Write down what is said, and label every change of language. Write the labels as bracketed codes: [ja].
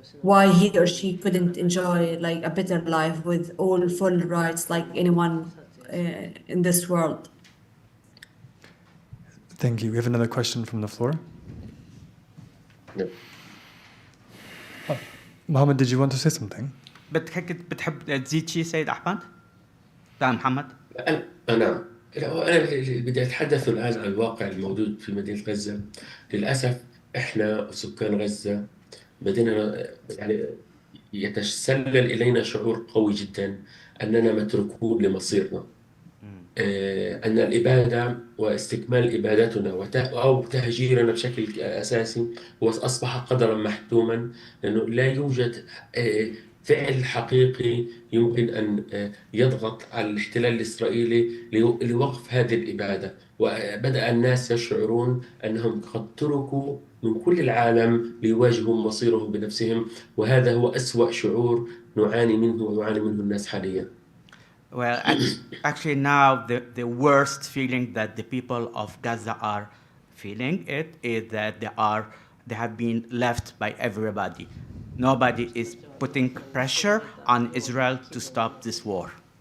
[en] Why he or she couldn't enjoy like a better life with all full rights like anyone in this world? Thank you. We have another question from the floor. No. Mohammed, did you want to say something? [ar] بتحب تزيد شيء سيد أحمد؟ لا محمد. أنا بدي أتحدث الآن عن الواقع الموجود في مدينة غزة. للأسف إحنا سكان غزة بدينا يعني يتسلل إلينا شعور قوي جدا أننا متروكون لمصيرنا. أن الإبادة واستكمال إبادتنا أو تهجيرنا بشكل أساسي هو أصبح قدرا محتوما، لأنه لا يوجد فعل حقيقي يمكن أن يضغط على الاحتلال الإسرائيلي لوقف هذه الإبادة. وبدأ الناس يشعرون أنهم قد تركوا من كل العالم ليواجهوا مصيرهم بنفسهم، وهذا هو أسوأ شعور نعاني منه ويعاني منه الناس حاليا. [en] Well, actually now the worst feeling that the people of Gaza are feeling is that they have been left by everybody. Nobody is putting pressure on Israel to stop this war.